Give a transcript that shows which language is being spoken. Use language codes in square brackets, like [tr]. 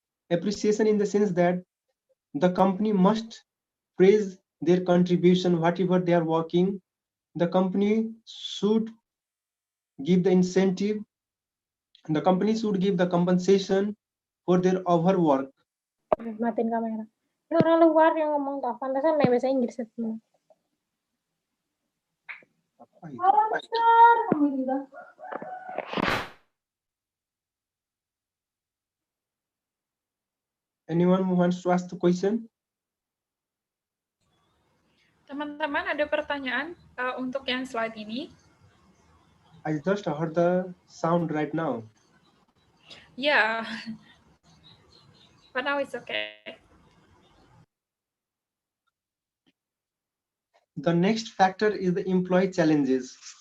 [en] Appreciation in the sense that the company must praise their contribution, whatever they are working. The company should give the incentive, the company should give the compensation for their overwork. [id] Matiin kamera. Ini orang luar yang ngomong toh, pantasan main bahasa Inggris itu. [en] Anyone who wants to ask the question? [id] Teman-teman ada pertanyaan untuk yang slide ini? [en] I just heard the sound right now. Yeah, but now it's okay. The next factor is the employee challenges.